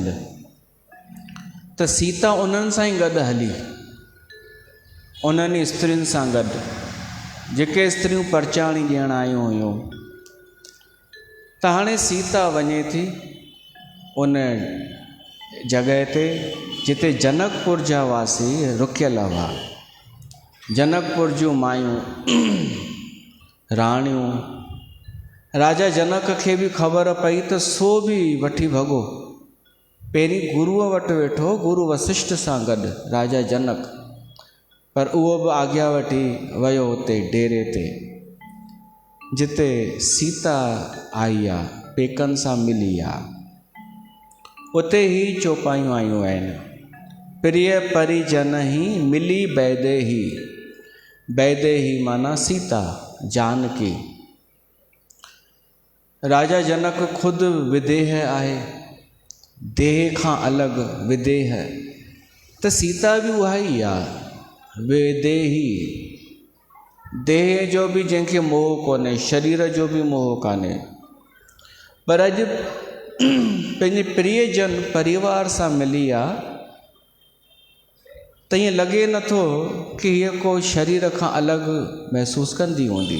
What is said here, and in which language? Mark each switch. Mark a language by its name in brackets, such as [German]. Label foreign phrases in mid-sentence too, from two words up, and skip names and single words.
[Sindhi] त सीता उन्हनि सां ई गॾु हली, उन्हनि स्त्रियुनि सां गॾु, जेके स्त्रियूं परचाणी ॾियण आयूं हुयूं। त हाणे सीता वञे थी उन जॻह ते जिते जनकपुर जा वासी रुकियल हुआ। जनकपुर जूं मायूं, राणियूं, राजा जनक खे बि ख़बर पई त सो बि वठी भॻो। पहिरीं गुरूअ वटि वेठो, गुरु वशिष्ठ सां गॾु राजा जनक, पर उहो बि आज्ञा वठी वियो उते डेरे ते जिते सीता आई आहे, पेकनि सां मिली आहे। उते ई चौपायूं आयूं आहिनि, [Awadhi] प्रिय परिजन ही मिली बैदेही। [Sindhi] बैदेही माना सीता, जानकी। राजा जनक खुदि विदेह आहे, देह खां अलॻि विदेह। त सीता बि उहा ई आहे, विदेही। देह जो बि जंहिंखे मोह कोन्हे, शरीर जो बि मोह कान्हे, पर अॼु पंहिंजे प्रियजन परिवार सां मिली आहे त ईअं लॻे नथो कि हीअ को शरीर खां अलॻि महसूसु कंदी हूंदी।